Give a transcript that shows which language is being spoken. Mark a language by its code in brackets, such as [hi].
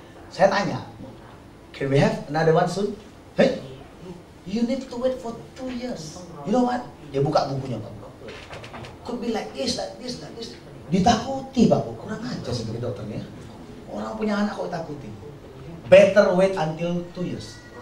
[id] Saya tanya, [en] can we have another one soon? Hey, you need to wait for 2 years. You know what? [id] Dia buka bukunya Pak. [en] Could be like this, like this, like this. [id] Ditakuti Pak, kurang aja sebagai dokternya. Orang punya anak kok ditakuti. [en] Better wait until 2 years.